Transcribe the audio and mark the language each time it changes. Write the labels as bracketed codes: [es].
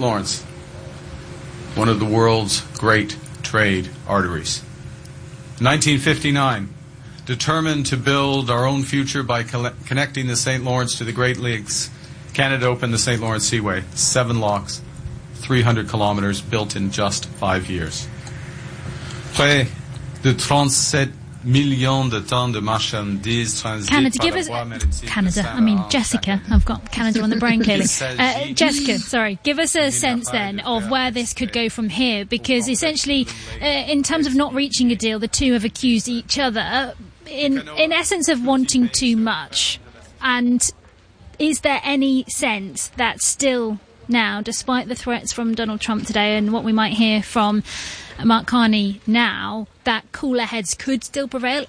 [en] Lawrence, one of the world's great trade arteries. 1959. Determined to build our own future by connecting the St. Lawrence to the Great Lakes, Canada opened the St. Lawrence Seaway, 7 locks, 300 kilometers, built in just 5 years. [fr] Près de 37 millions de tonnes de marchandises transitées par la voie maritime. [en] Jessica, I've got Canada on the brain clearly. Jessica, sorry, give us a sense then of where this could go from here, because essentially, in terms of not reaching a deal, the two have accused each other, in essence, of wanting too much. And is there any sense that still now, despite the threats from Donald Trump today and what we might hear from Mark Carney now, that cooler heads could still prevail?